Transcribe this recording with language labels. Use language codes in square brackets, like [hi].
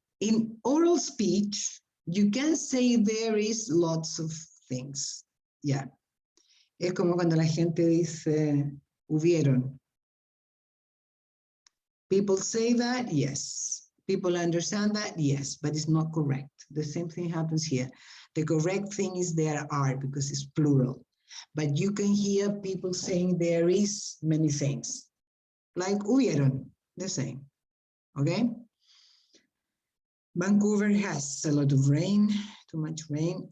[en] In oral speech, you can say there is lots of things. Yeah. [es] Es como cuando la gente dice, hubieron. [en] People say that, yes. People understand that? Yes, but it's not correct. The same thing happens here. The correct thing is there are, because it's plural. But you can hear people saying there is many things. Like hubieron, the same. Okay? Vancouver has a lot of rain, too much rain.